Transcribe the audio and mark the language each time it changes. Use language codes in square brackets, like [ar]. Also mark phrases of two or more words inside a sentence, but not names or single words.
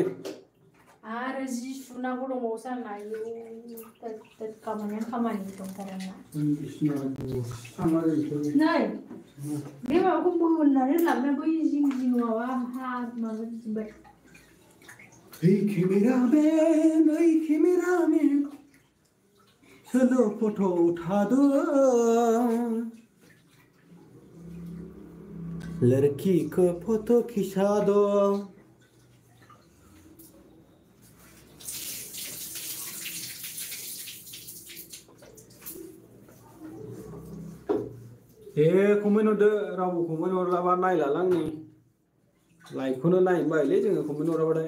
[brx] आरो जि सुनांगौ दंबावोसो आंना आयौ खामानियानो खामानि दंथारो आंना नै बे माबाखौ मोननानै लाबोना बै जिं जिं माबाजोबबाय [hi] ओइ केमेरामेन चलो फट' उठा दो लड़की को फोटो खिंचा दो [brx] कमेन्ट हरदो रावबो कमेन्ट हरलाबा नायलालां नै लाइकखौनो नायनो बायोलै जोङो कमेन्ट हराबाथाय